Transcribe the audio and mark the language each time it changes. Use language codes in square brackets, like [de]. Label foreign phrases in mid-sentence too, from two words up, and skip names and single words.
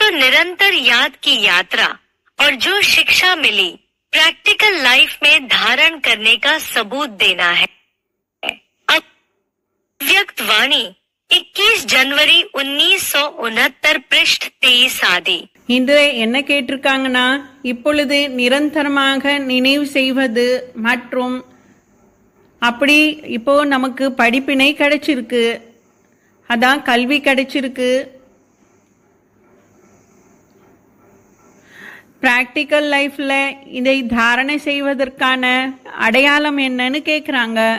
[hi] निरंतर याद की यात्रा और जो शिक्षा मिली [en] practical life [hi] में धारण करने का सबूत देना है। अव्यक्त वाणी 21 जनवरी 1969 पृष्ठ 23 आदि। [ta] இது என்ன கேட்டிருக்காங்கன்னா, இப்பொழுது நிரந்தரமாக நினைவு செய்வது மற்றும் அப்படி இப்போ நமக்கு படிப்பினை கிடைச்சிருக்கு, அதான் கல்வி கிடைச்சிருக்கு. [en] practical lifeல [ta] இதை தாரணை செய்வதற்கான அடையாளம் என்னன்னு கேட்குறாங்க.